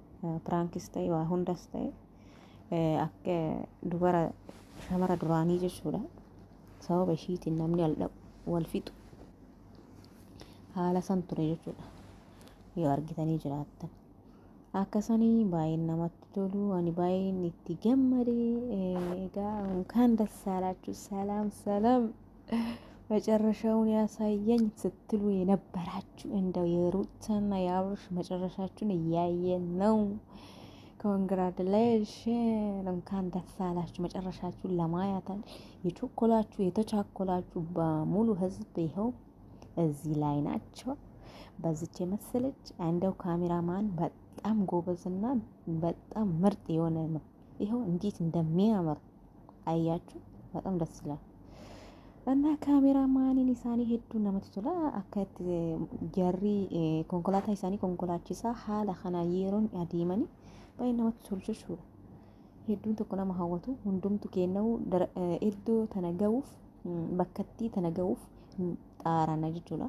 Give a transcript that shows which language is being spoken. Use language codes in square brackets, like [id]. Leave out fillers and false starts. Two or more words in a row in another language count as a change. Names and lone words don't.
[om] Piraankis ta'e waa hundas ta'e akka dubara shamara duraanii jechuudha. Sababa ishiitiin namni wal fixu haala san ture jechuudha. Yoo argitanii jiraattan akkasanii baay'ee namatti tolu. Ani baay'een itti gammade. [am] Egaa እንኳን ደስ አላችሁ ሰላም መጨረሻውን ያሳየኝ ስትሉ የነበራችሁ እንደው የሩታና የአብርሽ መጨረሻችሁን እያየን ነው። ኮንግራቹሌሽን እንኳን ደስ አላችሁ። መጨረሻችሁን ለማየት የተቻኮላችሁ በሙሉ ህዝብ ይኸው እዚህ ላይ ናቸው። በዚች የመሰለች እንደው ካሜራማን በጣም ጎበዝና በጣም ምርጥ የሆነ ነው። ይኸው እንዴት እንደሚያምር አያችሁ። በጣም ደስ ይላል። እና ካሜራማኒን ኢሳኒ ሄዱ [om] namatti tola. Akkatti jarri konkolaataa isaanii konkolaachisaa haala kana yeroon adeemanii baay'ee namatti tolu jechuudha. Hedduun tokko nama hawwatu hundumtu kennuu iddoo tana ga'uuf bakkatti tana ga'uuf xaarana jechuudha.